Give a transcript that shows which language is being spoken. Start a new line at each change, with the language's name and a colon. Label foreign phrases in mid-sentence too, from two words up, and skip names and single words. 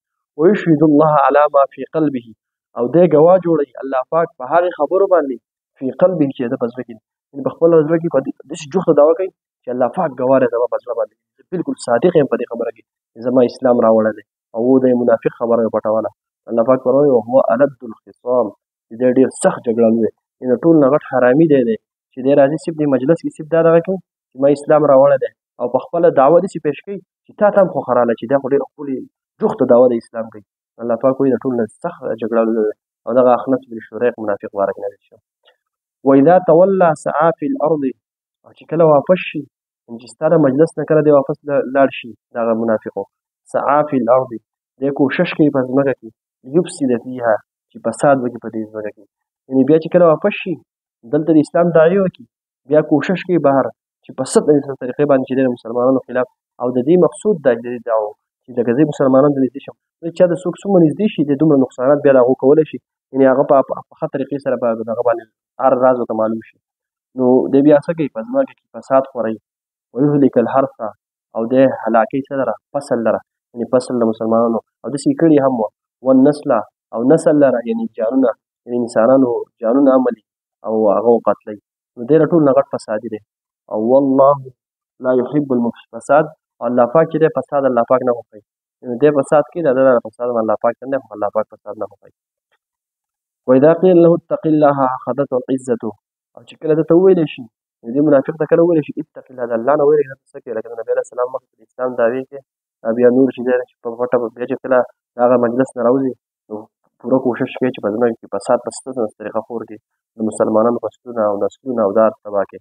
Arabic: ویشهد الله علی ما فی قلبه
Pashto: او دی ګواه جوړوي الله پاک په هغې خبرو باندې
Arabic: فی قلبه
Pashto: چې د په زړه کې یعنې په خپله زړه کې په داسې جوخته دعوه کوي چې الله پاک ګواه دی زما په زړه باندې بلکل صادق یم په دې خبره کې چې زما اسلام راوړی دی او و د منافق خبره یې پټوله. الله پاک فرمایي
Arabic: وهو الد الخصام
Pashto: چې دی ډېر سخت جګړالو دی، یعنې ټول نه غټ حرامي دی چې دی راځي صرف دې مجلس کې صرف دا دغه کوي چې ما اسلام راوړی دی او په خپله دعوه داسې پیش کوي چې تا ته هم خوښه راغله چې دا خو ډېر ښکلې جوخته دعوه د اسلام کوي. الله پاک وایي د ټول نه سخت جګړالو دی او دغه اخنس بن شریق منافق باره کې نازل شوی.
Arabic: واذا تولى سعى في الارض
Pashto: او چې کله واپس شي چې ستا د مجلس نه کله دی واپس لاړ شي دغه منافقو
Arabic: سعى في الارض
Pashto: دی کوشش کوي په ځمکه کې
Arabic: یفسد فیها
Pashto: چې فساد وکړي په دې ځمکه کې، یعنې بیا چې کله واپس شي دلته د اسلام داعیې وکړي بیا کوشش کوي بهر چې په ست طریقې باندې چې د مسلمانانو خلاف او د دې مقصود دا د دې دعوه چې لکه زه مسلمانانو ته نږدې شم چا د څوک څومره نږدې شي د دومره نقصانات بیا د هغو کولی شي، یعنې هغه په ښه طریقې سره به د هغه باندې هر راز ورته معلوم شي. نو دی بیا څه کوي په ځمکه کې فساد خوروي
Arabic: ویهلک الحرث
Pashto: او دی هلاکوي څه لره فصل لره یعنې فصل د مسلمانانو او داسې کړي هم وه والنسل او نسل لره یعنې جانونه یعنې انسانانو جانونه عملي او هغه وقتلوي. نو دی ټول نه غټ فسادي دی او
Arabic: والله لا يحب المفسد
Pashto: او الله پاک چې دی فساد الله پاک نه خوښوي، نو دی فساد کوي د ده فساد الله پاک ته نه الله پاک فساد نه خوښوي.
Arabic: واذا قیل له اتق الله اخذته العزة
Pashto: او چې کله درته وویلی شي دې منافق ته کله وویلی شي
Arabic: اتق الله
Pashto: د الله نه ویرېږه ته څه کوې لکه د نبي علیه السلام مخکې د اسلام دعوې کې بیا نور چې دی چې په پټه بیا چې کله د هغه مجلس نه راوځي نو پوره کوشش کوي چې په ځمکه کې فساد په ستر طریقه خور کړي د مسلمانانو فصلونه او نسلونه او دار تباه کړي.